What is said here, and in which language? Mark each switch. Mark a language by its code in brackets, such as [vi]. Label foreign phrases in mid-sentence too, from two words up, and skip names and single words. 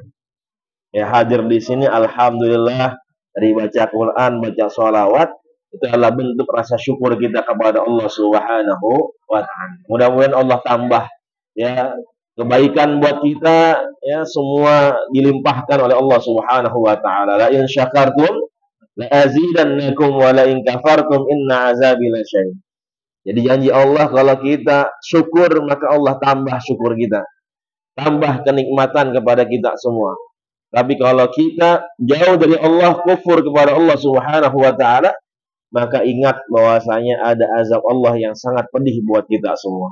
[id] Ya, hadir di sini alhamdulillah, dari baca Quran, baca sholawat, itu adalah bentuk rasa syukur kita kepada Allah [ar] سبحانه وتعالى. [id] Mudah-mudahan Allah tambah ya kebaikan buat kita, ya semua dilimpahkan oleh Allah [ar] سبحانه وتعالى. لئن شكرتم لأزيدنكم ولئن كفرتم إن عذابي لشديد. [id] Jadi janji Allah kalau kita syukur maka Allah tambah syukur kita. Tambah kenikmatan kepada kita semua. Tapi kalau kita jauh dari Allah, kufur kepada Allah [ar] سبحانه وتعالى, [id] maka ingat bahwasanya ada azab Allah yang sangat pedih buat kita semua.